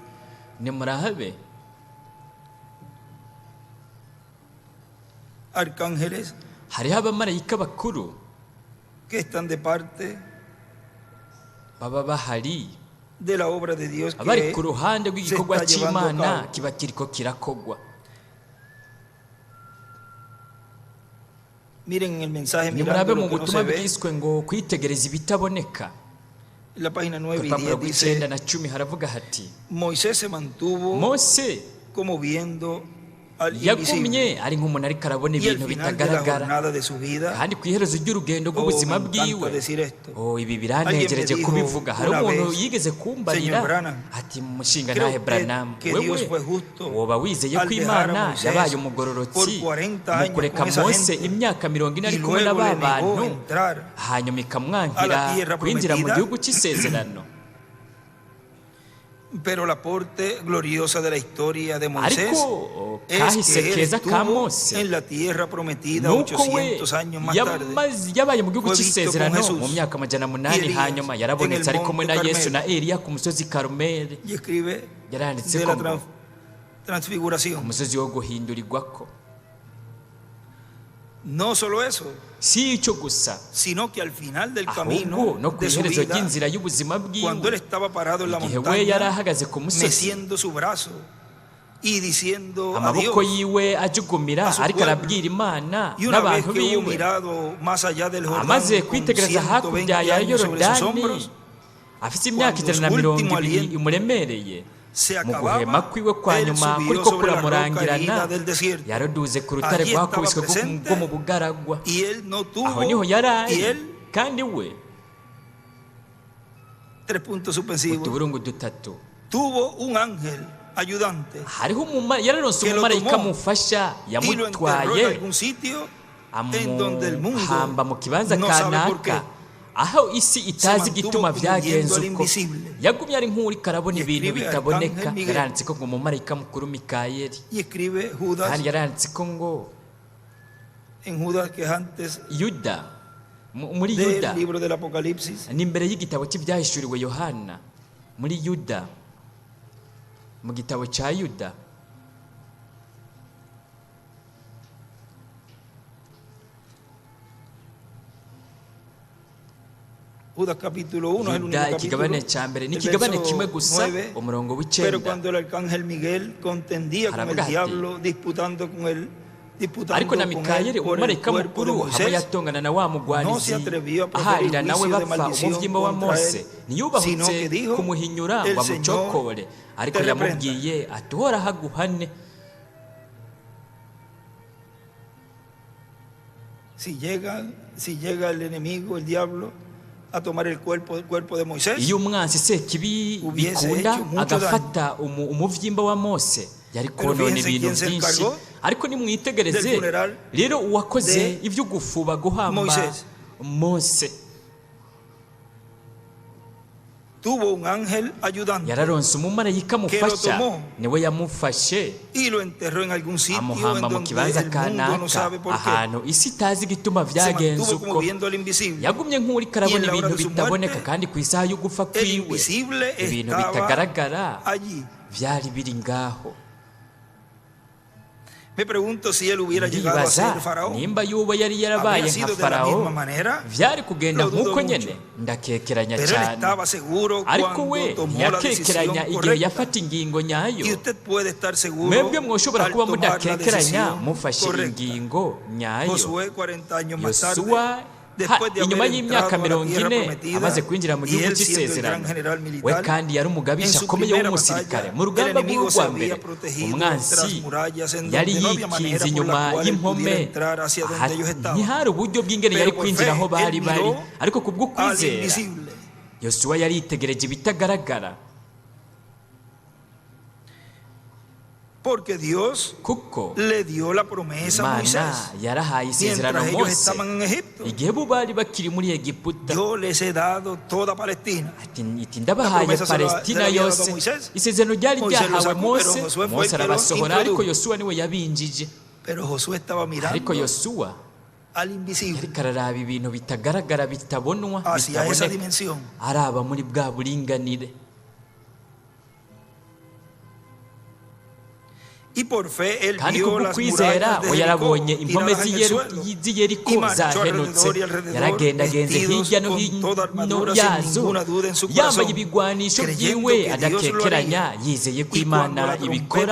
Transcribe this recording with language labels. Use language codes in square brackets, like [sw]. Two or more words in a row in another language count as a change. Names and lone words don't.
[es] arcángeles que están de parte de la obra de Dios que se está llevando a cabo. Miren en el mensaje [rn] nimurabe [es] mirando [rn] mu [es] lo que no [rn] butumwa [es] se ve. [rn] bwiswe ngo kwitegereza ibitaboneka. [es] En la página [rn] Ku [es] 9 y [rn] rupapuro 10 rw'icenda [es] dice, [rn] na 10 haravuga hati [es] Moisés se mantuvo [rn] mose [es] como viendo al invisible. [rn] yagumye ari nk'umuntu ariko arabona [es] Y al [rn] ibintu [es] final de la [rn] bitagaragara, [es] jornada de su vida, [rn] kandi ku iherezo ry'urugendo [es] me [rn] rw'ubuzima [es] encanta [rn] bwiwe, [es] decir esto. [rn] ibi [es] Alguien [rn] biranegereje [es] me dijo [rn] kubivuga. Hari [es] una [rn] umuntu [es] vez, [rn] yigeze kumbarira [es] Señor Branham, [rn] ati mushinga [es] creo [rn] nahe Branham, [es] que [rn] wewe [es] Dios fue justo [rn] woba wizeye [es] al [rn] ko [es] dejar a [rn] Imana [es] Moisés [rn] yabaye [es] por [rn] umugororotsi [es] 40 [rn] mu [es] años [rn] kureka [es] con esa [rn] Mose [es] gente, [rn] imyaka 40 ari [es] y [rn] kumwe na [es] luego le [rn] ba [es] negó [rn] bantu, [es] entrar [rn] hanyuma [es] a [rn] ikamwankira [es] la tierra [rn] kwinjira mu [es] prometida. [rn] gihugu cy'isezerano. [es] Pero la parte gloriosa de la historia de Moisés [rn] Ariko [es] es [rn] kahise [es] que él [rn] keza ka [es] estuvo [rn] Mose [es] en la tierra prometida [rn] nuko we [es] 800 años más tarde. [rn] yabaye mu gihugu [es] Fue visto [rn] cy'isezerano [es] con Jesús [rn] mu myaka amajana [es] y [rn] munani, [es] Elías [rn] hanyuma [es] en [rn] yarabonetse [es] el [rn] ari kumwe na [es] monte [rn] Yesu na [es] Carmelo. [rn] Eliya ku musozi Karumeli. [es] Y escribe [rn] Yaranditse [es] de [rn] ko [es] la [rn] ngo ku [es] transfiguración. [rn] musozi wo guhindurirwako. [es] No solo eso, [rn] Si icyo gusa, [es] sino que al final del [rn] ahubwo [es] camino [rn] no ku [es] de su [rn] iherezo [es] vida, [rn] ry'inzira y'ubuzima [es] cuando él [rn] bwiwe, [es] estaba parado en la [rn] igihe we yari [es] montaña, [rn] ahagaze ku musozi, [es] meciendo su brazo y diciendo a [rn] amaboko [es] Dios, [rn] yiwe ajugumira [es] a su [rn] ariko [es] pueblo. [rn] arabwira Imana [es] Y una vez [rn] n'abantu [es] que hubo [rn] biwe, [es] mirado más allá del Jordán [rn] amaze [es] con [rn] kwitegereza [es] 120 [rn] hakurya ya [es] años sobre sus [rn] Yorodani, [es] hombros, [rn] afite imyaka [es] cuando [rn] ijana na [es] su [rn] mirongo [es] último [rn] ibiri [es] aliento [rn] imuremereye, [es] se [rn] mu guhema [es] acababa, [rn] kwiwe kwa [es] él [rn] nyuma [es] subió [rn] kuriko [es] sobre la roca [rn] kuramurangirana, [es] herida del desierto. [rn] yaraduze ku rutare [es] Allí estaba [rn] rwakubiswe [es] presente, [rn] bwo mu bugaragwa. [es] Y él no tuvo, [rn] Aho niho yari [es] y [rn] ari, [es] él, [rn] kandi we [es] 3 puntos suspensivos, [rn] utuburungu dutatu, [es] tuvo un ángel ayudante [rn] hariho yararonse [es] que lo [rn] umumarayika [es] tomó [rn] mufasha [es] y lo enterró en [rn] yamutwaye [es] algún sitio en donde el mundo [rn] amuhamba mu kibanza [es] no sabe por qué. [rn] kanaka, aho isi itazi igituma [es] mantuvo [rn] byagenze [es] creyendo al [rn] uko. [es] invisible. [rn] Yagumye ari nk'uriko arabona [es] Y [rn] ibintu [es] escribe [rn] bitaboneka. [es] Arcángel Miguel. [rn] Yaranditse ko ngo umumarayika mukuru Mikayeli, [es] Y escribe Judas, [rn] kandi yaranditse ko ngo [es] en Judas, que es antes [rn] Yuda, muri [es] del [rn] Yuda, [es] libro del Apocalipsis, [rn] ni imbere y'igitabo cy'ibyahishuriwe Yohana, muri Yuda, mu gitabo cya Yuda, [es] Judas capítulo 1 es el único [rn] Yuda [es] capítulo, [rn] ikigabane cya mbere ni [es] el [rn] ikigabane [es] verso [rn] kimwe gusa, [es] 9. [rn] umurongo [es] Pero [rn] w'icyenda. [es] cuando el arcángel Miguel contendía con el [rn] Haravuga ati, [es] diablo, disputando con él [rn] ariko na Mikayeli [es] por el [rn] umumarayika [es] cuerpo de [rn] mukuru hamwe [es] Moisés, [rn] yatongana na wa [es] no se [rn] mugwanizi [es] atrevió a proferir [rn] aharira nawe [es] juicio de [rn] bapfa [es] maldición [rn] umuvyimba wa [es] contra [rn] Mose, [es] él, sino [rn] ntiyubahutse [es] que dijo, [rn] kumuhinyura [es] "El [rn] ngo amucokore, ariko [es] te reprenda." [rn] yamubwiye ati uhoraho aguhane. [es] si llega el enemigo, el diablo, a tomar el cuerpo de Moisés, [rn] iyo umwansi Sekibi [es] Hubiese [rn] bikunda [es] hecho mucho [rn] agafata umuvyimba wa Mose, yari [es] Pero [rn] konona [es] fíjense [rn] ibintu [es] quién se [rn] byinshi. [es] encargó [rn] Ariko nimwitegereze [es] del funeral [rn] rero uwakoze [es] de [rn] ibyo gufuba guhamba [es] Moisés. [rn] Mose [es] tuvo un ángel ayudante [rn] yararonse umumarayika mufasha, [es] tomó [rn] niwe yamufashe [es] y lo enterró en algún sitio en [rn] amuhamba mu [es] donde [rn] kibanza [es] el mundo no [rn] kanaka, [es] sabe por qué. [rn] ahantu isi itazi igituma [es] Se [rn] byagenze [es] mantuvo como [rn] uko. [es] viendo al invisible. [rn] Yagumye nk'uriko arabona [es] Y en la hora [rn] ibintu [es] de su [rn] bitaboneka, [es] muerte, [rn] kandi ku isaha yo gupfa [es] El [rn] kwiwe [es] invisible [rn] ibintu [es] estaba [rn] bitagaragara [es] allí. [rn] byari biri ngaho. [es] Me pregunto si él hubiera llegado a [rn] Ndibaza [es] ser faraón. [rn] nimba yuba yari yarabaye [es] Habría [rn] nka [es] sido de la [rn] Farawo, [es] misma manera. [rn] byari kugenda [es] Lo dudo [rn] nk'uko [es] mucho. [rn] nyene, ndakekeranya [es] Pero él [rn] cyane. [es] estaba seguro [rn] Ariko we [es] cuando tomó la [rn] ntiyakekeranya [es] decisión [rn] igihe [es] correcta. [rn] yafata ingingo nyayo. [es] Y usted puede estar seguro [rn] Mwebwe mwoshobora [es] al [rn] kuba [es] tomar la [rn] mudakekeranya [es] decisión [rn] mufashe [es] correcta. [rn] ingingo nyayo. [es] Josué 40 años más [rn] Yosuwa [es] tarde, después de [rn] inyuma [es] haber [rn] y'imyaka [es] entrado a la [rn] 40 [es] tierra prometida, [rn] amaze kwinjira mu [es] y [rn] gihugu [es] él siendo el [rn] cy'isezerano, [es] gran general [rn] we [es] militar, [rn] kandi yari [es] en [rn] umugabisha [es] su [rn] akomeye [es] primera [rn] w'umusirikare. [es] batalla, [rn] Mu [es] el [rn] rugamba [es] enemigo se [rn] rw'urwa [es] había [rn] mbere [es] protegido [rn] umwansi [es] tras murallas en [rn] yari [es] donde no había manera [rn] yikinze [es] por la [rn] inyuma [es] cual él [rn] y'impome, [es] pudiera entrar hacia donde ellos estaban. [rn] ntihari uburyo bw'ingene yari [es] Pero por [rn] kwinjira [es] fe, [rn] aho bari [es] él [rn] bari, [es] miró [rn] ariko kubwo [es] al [rn] kwizera [es] invisible. [rn] Yosuwa yari yitegereje ibitagaragara, [es] Porque Dios [rn] kuko [es] le dio la promesa a Moisés. [rn] Imana yarahaye isezerano [es] Mientras ellos [rn] Mose [es] estaban en Egipto, [rn] igihe bo bari bakiri muri Egiputa. [es] yo les he dado toda Palestina. [rn] Iti ndabahaye [es] promesa se la [rn] Palestina [es] había dado a [rn] yose. [es] Moisés. [rn] Isezerano ryari [es] Moisés lo [rn] ryahawe [es] sacó, [rn] Mose, [es] pero Josué fue [rn] Mose [es] el que lo [rn] arabasohora, ariko [es] introdujo. [rn] Yosuwa niwe yabinjije. [es] Pero Josué estaba mirando [rn] Ariko Yosuwa [es] al invisible, [rn] yariko araraba ibintu bitagaragara, bitabonwa, [es] hacia esa [rn] bitaboneka, [es] dimensión. [rn] araba muri bwa buringanire. kandi kubw'ukwizera we yarabonye impome z'i Yeriko zahenutse, yaragendagenze hirya no hino yazo yambaye ibigwanisho byiwe adakekeranya, yizeye ko Imana ibikora.